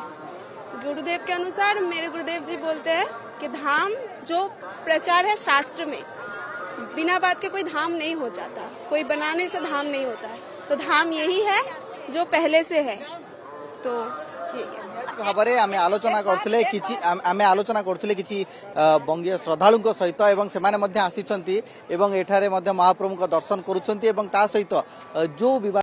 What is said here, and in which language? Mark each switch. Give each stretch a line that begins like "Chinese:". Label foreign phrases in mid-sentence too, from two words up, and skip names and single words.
Hindi: गुरुदेव के अनुसार मेरे गुरुदेव जी बोलते हैं कि धाम जो प्रचार है शास्त्र में, बिना बात के कोई धाम नहीं हो जाता, कोई बनाने से धाम नहीं होता है। तो धाम यही है जो पहले से है। तो
Odia: भाବରେ ଆମେ ଆଲୋଚନା କରୁଥିଲେ କିଛି ବଙ୍ଗୀୟ ଶ୍ରଦ୍ଧାଳୁଙ୍କ ସହିତ ଏବଂ ସେମାନେ ମଧ୍ୟ ଆସିଛନ୍ତି ଏବଂ ଏଠାରେ ମଧ୍ୟ ମହାପ୍ରଭୁଙ୍କ ଦର୍ଶନ କରୁଛନ୍ତି ଏବଂ ତା ସହିତ ଯୋଉ